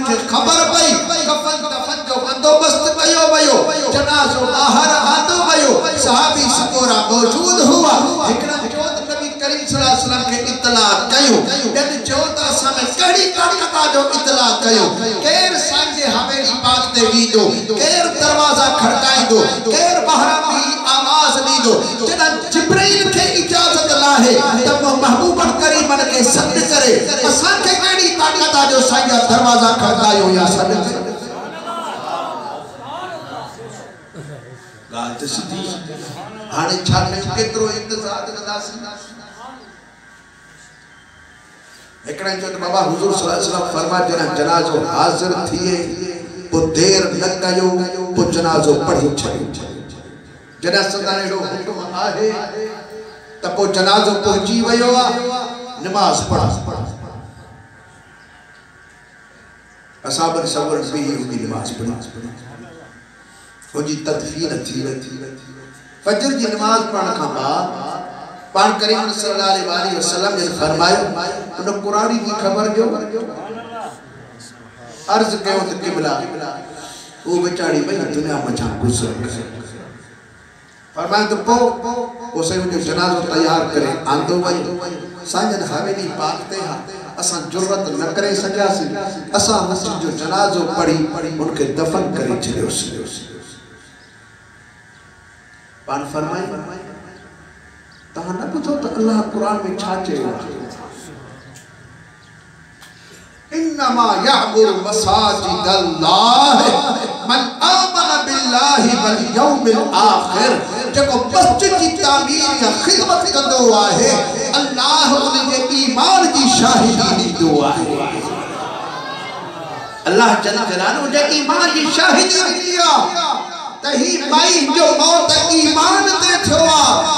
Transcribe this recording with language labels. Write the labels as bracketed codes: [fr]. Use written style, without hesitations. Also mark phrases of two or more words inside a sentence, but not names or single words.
[sd] खे ख़बर पई कफन दफन जो बंदोबस्त कयो वियो जनाज़ो ॿाहिरि आंदो वियो सहाबी सगोरा मौजूद हुआ हिकिड़ा चयो त नबी करीम [ar] صلى الله عليه وسلم [sd] खे इत्तला कयो ॿियनि चयो त असां में कहिड़ी ताक़त जो इत्तला कयो केरु सांझे हवेली पाक ते वींदो केरु दरवाज़ा खड़काईंदो केरु ॿाहिरां बि आवाज़ ॾींदो जॾहिं जिब्रील खे इजाज़त लाहे त महबूबन करीमन खे सॾु करे असांखे कहिड़ी ताक़त जो साईं दरवाज़ा खड़कायो या सॾु करे ॻाल्हि त सिधी हाणे छा केतिरो इंतज़ार कंदासीं हिकिड़े चयो त बाबा हुज़ूर [ar] صلى الله عليه وسلم [sd] फरमायो जॾहिं जनाज़ो हाज़िर थिए पोइ देर न कयो पोइ जनाज़ो पढ़ी छॾियो जॾहिं सदाने एॾो हुकुम आहे त पोइ जनाज़ो पहुची वियो आहे नमाज़ पढ़ असाबन सबर भी उनकी नमाज़ पढ़ी उनकी तदफीन थी फजर की नमाज़ पढ़ने का बाद पान करीम [ar] صلى الله عليه وسلم [sd] ने फरमाया उन कुरानी की खबर जो अर्ज कयो त किबला वो बेचारी भाई दुनिया में छा गुजर फरमाया तो पो सही जो जनाज़ो तैयार करे आंदो वई साजन हवेली पाक ते असां जुर्रत न करे सकियासीं असां मस्जिद जो जनाज़ो पढ़ी उनके दफन करे छॾियोसीं पान फरमाई तहां न ॿुधो त अल्लाह कुरान में छा चयो [ar] إنما يعمر مساجد الله من آمن بالله واليوم الآخر [sd] जेको मस्जिद जी तामीर या खिदमत कंदो आहे अल्लाह उन जे ईमान जी शाहिदी ॾींदो आहे [ar] الله جل جلاله [sd] जे ईमान जी शाहिदी ॾींदी आहे त ही माई जो मौत ईमान ते थियो आहे